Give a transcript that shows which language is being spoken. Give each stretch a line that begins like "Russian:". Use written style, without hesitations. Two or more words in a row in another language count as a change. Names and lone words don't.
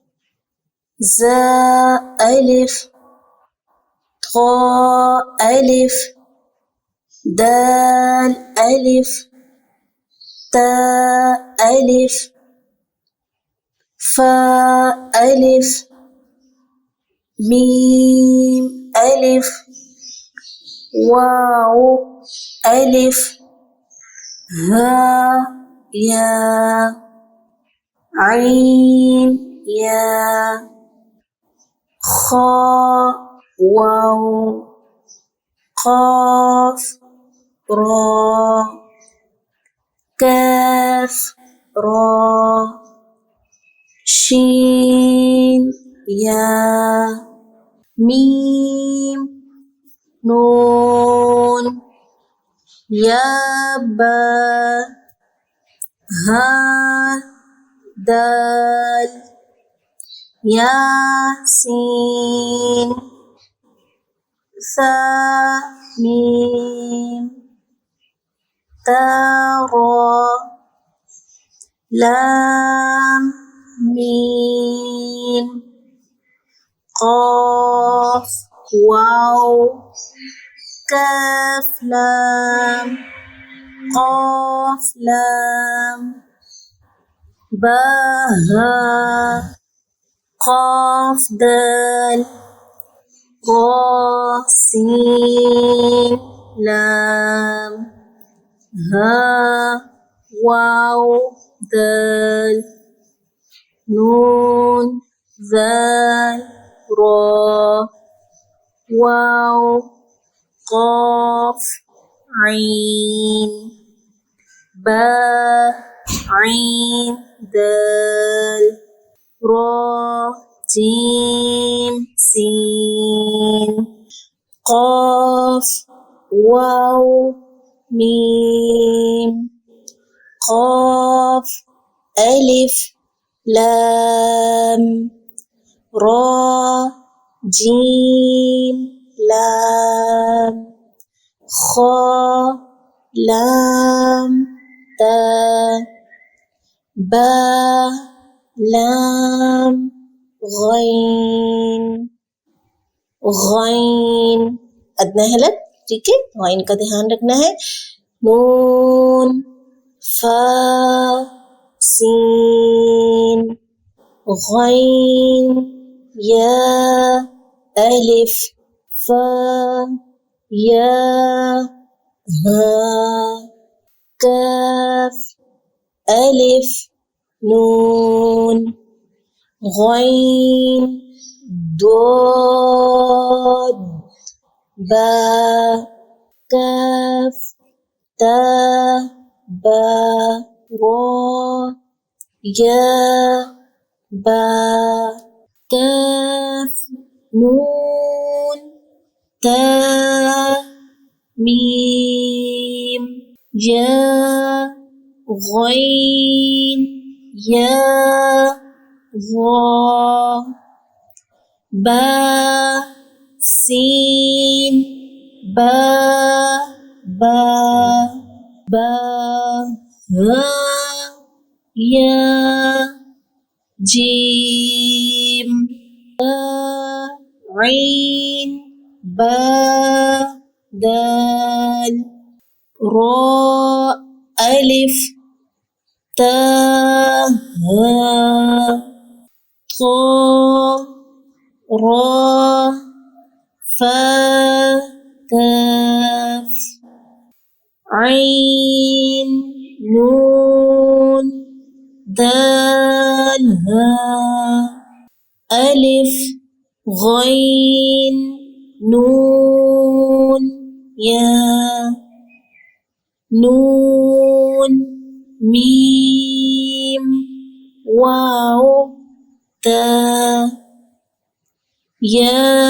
Arabic: زاء ألف طاء ألف دال ألف تاء ألف فاء ألف ميم ألف واو ألف ها يا عين يا خا واو قاف را كاف را شين يا ميم نون يا با ها دال ياسين ثا ميم تا را لام ميم قاف واو كاف لام قاف لام با ها قاف دال را سين لام ها واو دال نون ذال را واو قاف عين با عين دال را جيم سين قاف واو ميم قاف ألف لام را جيم لام خا لام تا با لام غين غين
Hindi: अदना हलक, ठीक है।
Arabic: غين
Hindi: का ध्यान रखना है।
Arabic: نون فا سين غين يا ألف فا يا ها كاف ألف نون غين ضاد با كاف تا با را يا با كاف نون تا ميم يا غين يا ظا با سين با ها يا جيم عين با دال را ألف تا ها طا را فا كاف عين نون دال ها ألف غين نون يا نون ميم واو تا يا